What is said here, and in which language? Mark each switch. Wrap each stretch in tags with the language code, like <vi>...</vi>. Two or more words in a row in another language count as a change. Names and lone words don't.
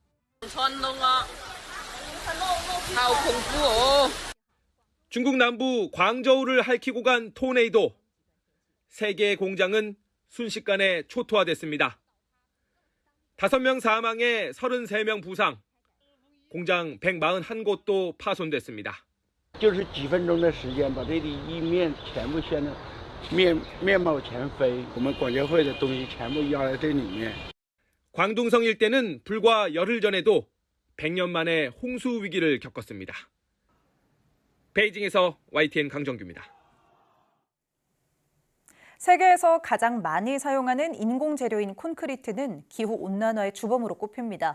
<ko>중국 남부 광저우를 핥히고 간 토네이도. 3개의 공장은 순식간에 초토화됐습니다. 5명 사망에 33명 부상, 공장 141곳도 파손됐습니다.</ko> <zh>就是几分钟的时间把这里一面全部掀得面貌全非，我们广交会的东西全部压在这里面。</zh> <ko>광둥성 일대는 불과 열흘 전에도 100년 만에 홍수 위기를 겪었습니다. 베이징에서 YTN 강정규입니다. 세계에서 가장 많이 사용하는 인공 재료인 콘크리트는 기후온난화의 주범으로 꼽힙니다.</ko>